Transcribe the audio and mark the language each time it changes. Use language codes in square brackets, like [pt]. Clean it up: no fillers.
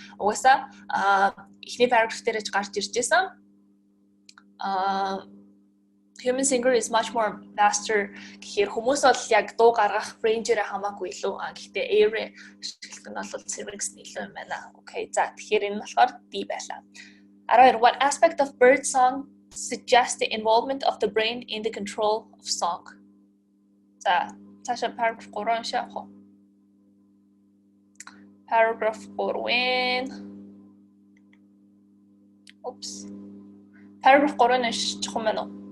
[mn] Угаасаа эхний paragraph дээр ч гарч ирж байсан. [en] Human singer is much more vaster [mn] гэхээр хүмүүс бол яг дуу гаргах range-ээр хамаагүй илүү. Гэхдээ air ашиглах нь бол cervix илүү юм байна. [en] Okay. [mn] За тэгэхээр энэ нь болохоор D байлаа. 12. [en] What aspect of bird song suggests the involvement of the brain in the control of song? [mn] За цаашаа paragraph 3 уншаах уу? [en] Paragraph 4 Oops. [mn] Paragraph 3 уншчих юм байна уу?